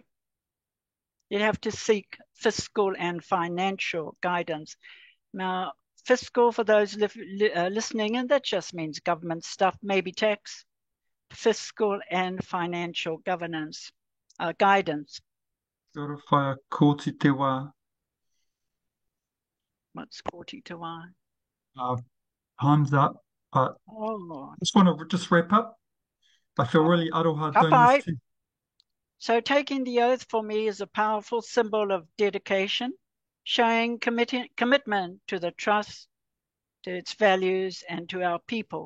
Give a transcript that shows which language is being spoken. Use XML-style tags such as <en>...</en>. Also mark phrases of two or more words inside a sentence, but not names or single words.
<en>You have to seek fiscal and financial guidance. Now, fiscal, for those listening, and that just means government stuff, maybe tax, fiscal and financial governance, guidance.</en> <mi>Kia ora whaia kōti te wā.</mi> <en>What's</en> <mi>kōti te wā?</mi> <en>Time's up, but Oh, I just want to just wrap up. I feel really aroha doing</en> <mi>Kapai.</mi> <en>this. So taking the oath for me is a powerful symbol of dedication, showing commitment to the trust, to its values, and to our people.</en>